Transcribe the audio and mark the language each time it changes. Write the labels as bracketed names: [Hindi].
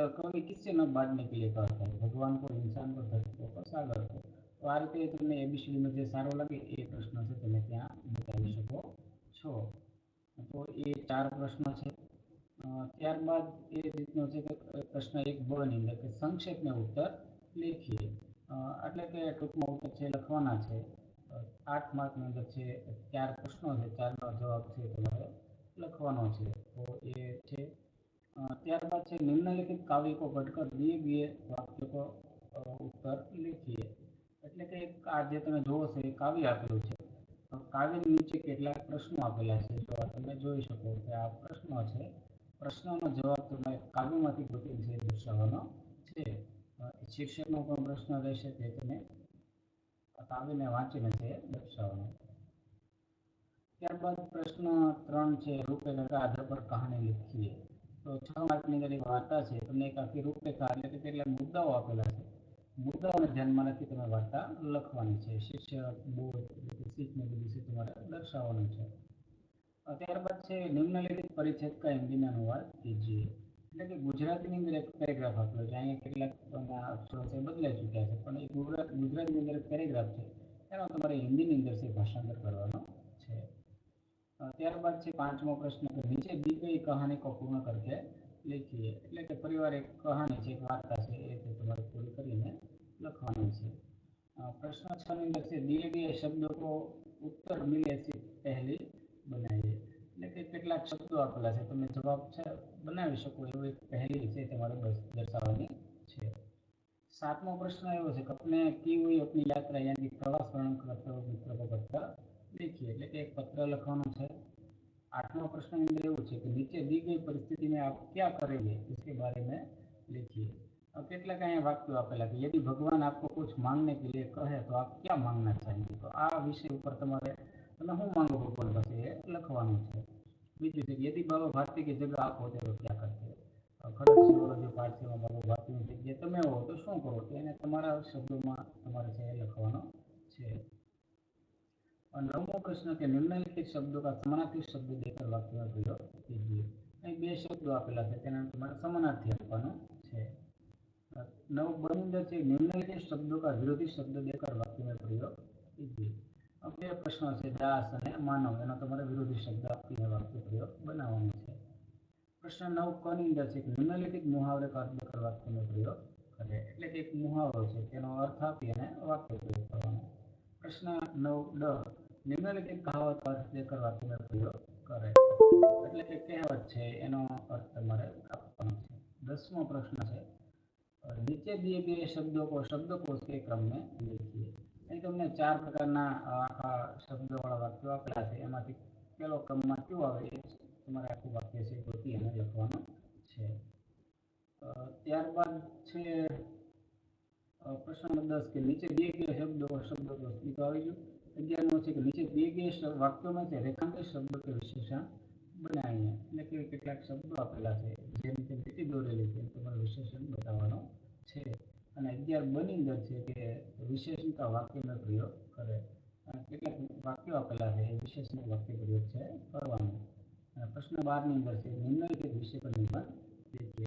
[Hindi] कवि किससे न बांटने के लिए कहता है? भगवान को, इंसान को, धरती को, सागर को. [Gujarati] તો આ રીતે તમને એબીસીડીમાં જે સારો લાગે એ પ્રશ્ન છે તમે ત્યાં બતાવી શકો છો. તો એ 4 પ્રશ્નો છે. ત્યારબાદ એ રીતનો છે કે પ્રશ્ન 1 બ ની અંદર કે સંક્ષેપમાં ઉત્તર લખીએ. એટલે કે ટૂંકમાં ઉત્તર છે લખવાના છે. 8 માર્કની અંદર છે 4 પ્રશ્નો છે, 4નો જવાબ છે તમારે લખવાનો છે. તો એ છે. ત્યારબાદ છે નિમ્નલિખિત [Hindi] काव्य को पढ़कर दिए गए वाक्य को उत्तर लिखिए. [Gujarati] એટલે કે આ જે તમે જોવો છો એ કાવ્ય આપેલું છે. કાવ્યની નીચે કેટલાક પ્રશ્નો આપેલા છે. તો તમે જોઈ શકો કે આ પ્રશ્નો છે. પ્રશ્નોનો જવાબ તમારે કાવ્યમાંથી ગોતીને દર્શાવવાનો છે. શિક્ષકનો પણ પ્રશ્ન રહેશે તે તમે કાવ્યને વાંચીને છે દર્શાવવાનો. ત્યારબાદ પ્રશ્ન 3 છે રૂપરેખા આધાર પર કહાની લખીએ. તો 6 માર્કની અંદર એક વાર્તા છે. તમને એક આખી રૂપરેખા એટલે કે કેટલાક મુદ્દાઓ આપેલા છે. મુદ્દાઓને ધ્યાનમાં રાખી તમે વાર્તા લખવાની છે. શિક્ષક, બોધ, શીખને બધું છે તમારે દર્શાવવાનું છે. ત્યારબાદ છે નિમ્નલિખિત પરિચ્છેદ કા હિન્દીમાં અનુવાદ કીજીએ. એટલે કે ગુજરાતીની અંદર એક પેરેગ્રાફ આપેલો છે. અહીંયા કેટલાક અક્ષરો છે બદલાઈ ચૂક્યા છે, પણ એક ગુજરાતીની અંદર એક પેરેગ્રાફ છે એનો તમારે હિન્દીની અંદર છે ભાષાંતર કરવાનો છે. ત્યારબાદ છે 5મો પ્રશ્ન કે નીચે [Hindi] दी गई कहानी को पूर्ण करके लिखिए. [Gujarati] એટલે કે પરિવાર એક કહાની છે, એક વાર્તા છે એ તમારે પૂરી કરીને લખવાની છે. પ્રશ્ન 6 ની અંદર છે [Hindi] दिए गए शब्दों को उत्तर मिले से पहले बनाइए. [Gujarati] એટલે કે કેટલાક શબ્દો આપેલા છે, તમે જવાબ છે બનાવી શકો એવું એક પહેલી છે તમારે દર્શાવવાની છે. 7મો પ્રશ્ન એવો છે કે [Hindi] अपने की हुई अपनी यात्रा यानी प्रवास वर्णन करते हुए मित्र को पत्र लिखिए. [Gujarati] એટલે કે એક પત્ર લખવાનો છે. [Hindi] 8वां प्रश्न में [Gujarati] એવું છે કે નીચે [Hindi] दी गई परिस्थिति में आप क्या करेंगे इसके बारे में लिखिए. [Gujarati] કેટલાક અહીંયા વાક્યો આપેલા કે [Hindi] यदि भगवान आपको कुछ मांगने के लिए कहे तो आप क्या मांगना चाहेंगे. [Gujarati] તો આ વિષય ઉપર તમારે તમે શું માંગો ભગવાન પાસે એ લખવાનું છે. બીજું છે [Hindi] यदि बाबा भारती की जगह आप होते तो क्या करते. [Gujarati] ખડક સિંહોનો જે પાઠ છે એમાં બાબા ભારતીની જગ્યાએ તમે હો તો શું કરો, તો એને તમારા શબ્દોમાં તમારે છે એ લખવાનો છે. [Hindi] और 9वां प्रश्न के निम्नलिखित शब्दों का समानार्थी शब्द देकर वाक्य में प्रयोग कीजिए. [Gujarati] અહીં બે શબ્દો આપેલા છે તેના તમારે સમાનાર્થી આપવાનો છે. 9 ની અંદર છે નિમ્નલિખિત શબ્દો [Hindi] का विरोधी शब्द देकर वाक्य में प्रयोग कीजिए. [Gujarati] બે પ્રશ્નો છે દાસ અને માનવ, એનો તમારે વિરોધી શબ્દ આપીને વાક્ય પ્રયોગ બનાવવાનો છે. પ્રશ્ન 9 ક ની અંદર છે કે નિમ્નલિખિત મુહાવરે [Hindi] का अर्थ देकर वाक्य में प्रयोग [Gujarati] કરે. એટલે કે એક મુહાવરો છે તેનો અર્થ આપી અને વાક્ય પ્રયોગ કરવાનો. પ્રશ્ન 9 ડ નિમ્નલિખિત કહાવત [Hindi] का अर्थ देकर वाक्य में प्रयोग [Gujarati] કરે. એટલે કે કહેવત છે એનો અર્થ તમારે આપવાનો છે. 10મો પ્રશ્ન છે નીચે [Hindi] दिए गए शब्दों को शब्दकोश के क्रम में लिखिए. [Gujarati] અહીં તમને 4 પ્રકારના આખા શબ્દોવાળા વાક્યો આપેલા છે. એમાંથી પહેલો ક્રમમાં કયો આવે એ તમારે આખું વાક્ય છે ગોતી અને લખવાનું છે. ત્યારબાદ છે પ્રશ્ન નંબર 10 કે નીચે [Hindi] दिए गए शब्दकोश [Gujarati] तो આવી ગયું. 11મો છે કે નીચે [Hindi] दिए गए वाक्यों में से रेखांकित शब्दों के विशेषण बनाइए. [Gujarati] એટલે કે કેટલાક શબ્દો આપેલા છે જે રીતે લીટી દોરેલી છે તમારે વિશેષણ બતાવવાનો છે. અને 11 બ ની અંદર છે કે વિશેષણ કા વાક્યમાં પ્રયોગ કરે. કેટલાક વાક્યો આપેલા છે એ વિશેષણ વાક્ય પ્રયોગ છે કરવાનો. અને પ્રશ્ન 12 ની અંદર છે નિમ્નલિખિત વિષય પર નિબંધ લખીએ.